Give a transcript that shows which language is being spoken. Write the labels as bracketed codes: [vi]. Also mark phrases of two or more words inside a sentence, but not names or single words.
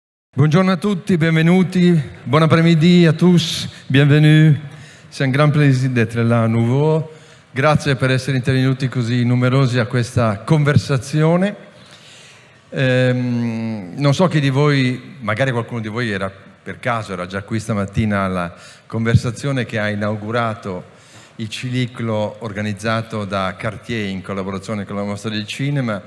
[it] Buongiorno à tutti, benvenuti, [fr] bon après-midi à tous, bienvenue. C'est un grand plaisir d'être là à nouveau. [it] Grazie per essere intervenuti così numerosi a questa conversazione. Non so chi di voi, magari qualcuno di voi era per caso, era già qui stamattina alla conversazione che ha inaugurato il ciclo organizzato da Cartier in collaborazione con la Mostra del Cinema.